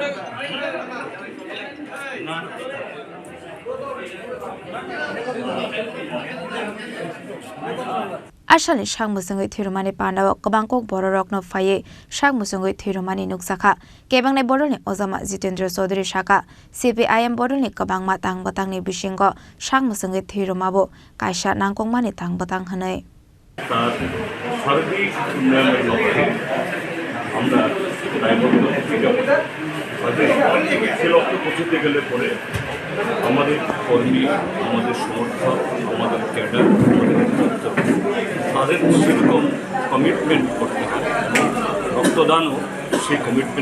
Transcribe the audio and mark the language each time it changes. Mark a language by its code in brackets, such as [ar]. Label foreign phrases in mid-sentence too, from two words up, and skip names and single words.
[trp] Asali Mwchwngwi Thui Rumani panda kabangkok bororok no phaye Mwchwngwi Thui Rumani nuksakha kebangnai bodolni ozama Jitendra Chaudhary shaka CPIM bodolni kabangma tangbatangni bisingo Mwchwngwi Thui Rumabo kaisa nangkongmani tangbatang hanai [bn] সার্বিক উন্নয়নের লক্ষ্যে আমরা দায়বদ্ধ সে লক্ষ্যে পৌঁছতে গেলে পরে আমাদের কর্মী আমাদের সমর্থক আমাদের ক্যাডার তাদের সেরকম কমিটমেন্ট করতে হয় রক্তদানও সেই কমিটমেন্ট